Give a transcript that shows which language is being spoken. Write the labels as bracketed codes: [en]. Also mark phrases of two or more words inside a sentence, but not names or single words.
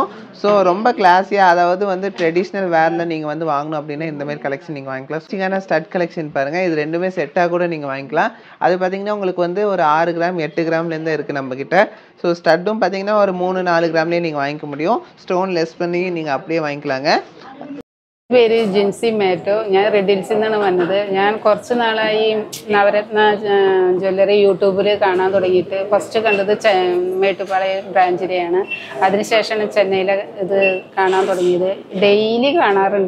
[ta] ஸோ ரொம்ப கிளாஸியாக அதாவது வந்து [en] traditional wear [ta] நீங்கள் வந்து வாங்கணும் அப்படின்னா இந்தமாதிரி கலெக்ஷன் நீங்கள் வாங்கிக்கலாம். மேட்சிங்கான [en] stud collection [ta] பாருங்கள், இது ரெண்டுமே செட்டாக கூட நீங்கள் வாங்கிக்கலாம். அது பார்த்தீங்கன்னா உங்களுக்கு வந்து ஒரு 6 கிராம் 8 கிராம்லேருந்து இருக்குது நம்மக்கிட்ட. ஸோ ஸ்டட்டும் பார்த்தீங்கன்னா ஒரு 3-4 கிராம்லேயே நீங்கள் வாங்கிக்க முடியும். [en] stone less [ta] பண்ணி நீங்கள் அப்படியே வாங்கிக்கலாங்க. [ml] പേര് ജിൻസി മേറ്റോ. ഞാൻ റെഡ് ഹിൽസിൽ നിന്നാണ് വന്നത്. ഞാൻ കുറച്ച് നാളായി നവരത്ന ജ്വല്ലറി യൂട്യൂബിൽ കാണാൻ തുടങ്ങിയിട്ട്. ഫസ്റ്റ് കണ്ടത് മേട്ടുപ്പാളയം ബ്രാഞ്ചിലെയാണ്. അതിനുശേഷമാണ് ചെന്നൈയിലെ ഇത് കാണാൻ തുടങ്ങിയത്. ഡെയിലി കാണാറുണ്ട്.